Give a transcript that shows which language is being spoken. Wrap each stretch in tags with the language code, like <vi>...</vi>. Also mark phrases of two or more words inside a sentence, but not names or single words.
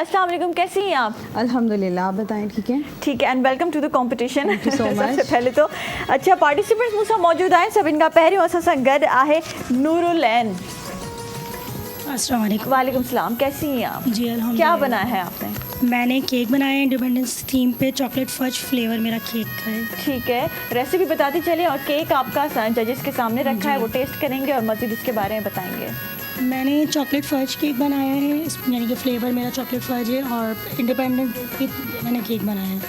<ar>السلام عليكم,</ar> <hi>कैसी हैं आप? अल्हम्दुलिल्लाह, आप बताएं। ठीक है, ठीक है,</hi> <en>and welcome to the competition. Thank you so much.</en> <hi>सबसे पहले तो अच्छा,</hi> <sd>पार्टिसिपेंट्स मूं सां मौजूद आहिनि। सभिनि खां पहिरियों असां सां गॾु आहे नूरुल ऐन।</sd> <ar>السلام عليكم. وعليكم السلام,</ar> <hi>कैसी हैं आप? जी अल्हम्दुलिल्लाह। क्या बनाया है आपने? मैंने केक बनाया है</hi> <en>independence theme</en> <hi>पे,</hi> <en>chocolate fudge flavor</en> <hi>मेरा केक का है। ठीक है, रेसिपी बताती चलिए और केक आपका जजेस के सामने रखा है, वो टेस्ट करेंगे और मज़ीद उसके बारे में बताएंगे। मैंने</hi> <en>chocolate fudge cake</en> <hi>बनाया है, यानी कि फ्लेवर मेरा</hi> <en>chocolate fudge</en> <hi>है, और इंडिपेंडेंस मैंने केक बनाया है।</hi>